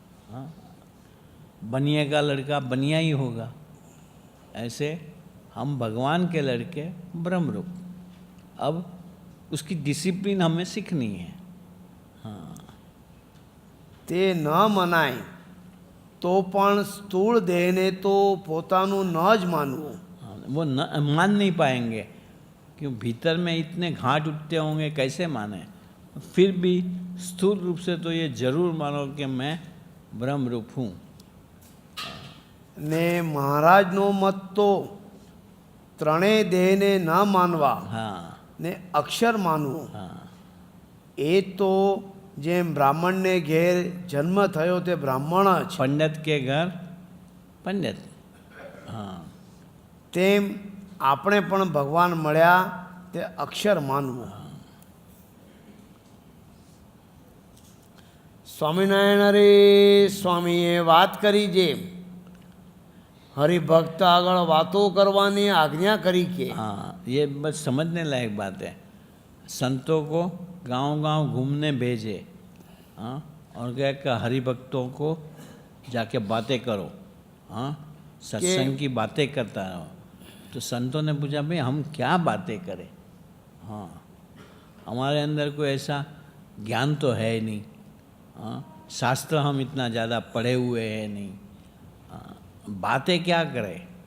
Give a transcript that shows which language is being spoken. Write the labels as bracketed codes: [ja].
[hi] हाँ, बनिए का लड़का बनिया ही होगा। ऐसे हम भगवान के लड़के ब्रह्म रूप। अब उसकी डिसिप्लिन हमें सीखनी है। [gu] તે ન મનાય તો પણ સ્થૂળ દેહને તો પોતાનું ન જ માનવું। [hi] हाँ, वो न मान नहीं पाएंगे, क्यों भीतर में इतने घाट उठते होंगे, कैसे माने। फिर भी स्थूल रूप से तो ये जरूर मानो कि मैं ब्रह्म रूप हूँ। [gu] ને મહારાજનો મત તો ત્રણેય દેહને ન માનવા [hi] हाँ, [gu] ને અક્ષર માનવું, [hi] हाँ, [gu] એ તો જેમ બ્રાહ્મણને ઘેર જન્મ થયો તે બ્રાહ્મણ જ, [hi] पंडित के घर पंडित। हाँ, [gu] તેમ આપણે પણ ભગવાન મળ્યા તે અક્ષર માનવું। સ્વામિનારાયણ અરે સ્વામીએ વાત કરી જે હરિભક્ત આગળ વાતો કરવાની આજ્ઞા કરી કે [hi] हाँ, ये बस समझने लायक बात है। संतों को गांव-गांव घूमने भेजे, हाँ, और क्या कि हरिभक्तों को जाके बातें करो, हाँ, सत्संग की बातें करता रहो। तो संतों ने पूछा भाई हम क्या बातें करें, हाँ, हमारे अंदर कोई ऐसा ज्ञान तो है ही नहीं, हाँ, शास्त्र हम इतना ज़्यादा पढ़े हुए हैं नहीं, हाँ, बातें क्या करें।